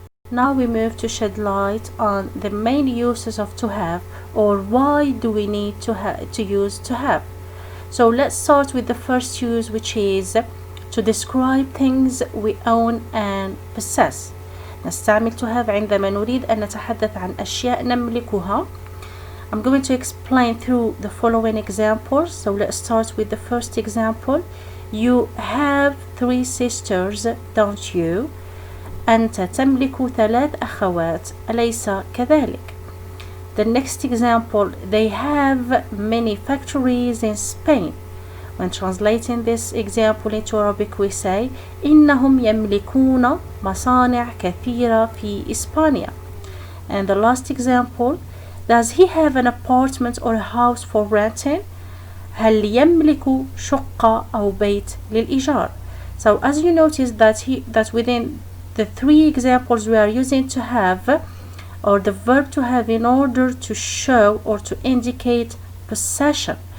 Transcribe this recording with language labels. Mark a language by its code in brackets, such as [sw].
[en] Now we move to shed light on the main uses of to have, or why do we need to use to have. So let's start with the first use, which is to describe things we own and possess. [ar] نستعمل to have عندما نريد أن نتحدث عن أشياء نملكها. [en] I'm going to explain through the following examples. So let's start with the first example. You have 3 sisters, don't you? [ar] أنت تملك 3 أخوات، أليس كذلك؟ [en] The next example, they have many factories in Spain. When translating this example into Arabic, we say [ar] إنهم يملكون مصانع كثيرة في إسبانيا. [en] And the last example, does he have an apartment or a house for renting? [ar] هل يملك شقة أو بيت للإيجار? [en] So as you notice that within the 3 examples we are using to have, or the verb to have, in order to show or to indicate possession.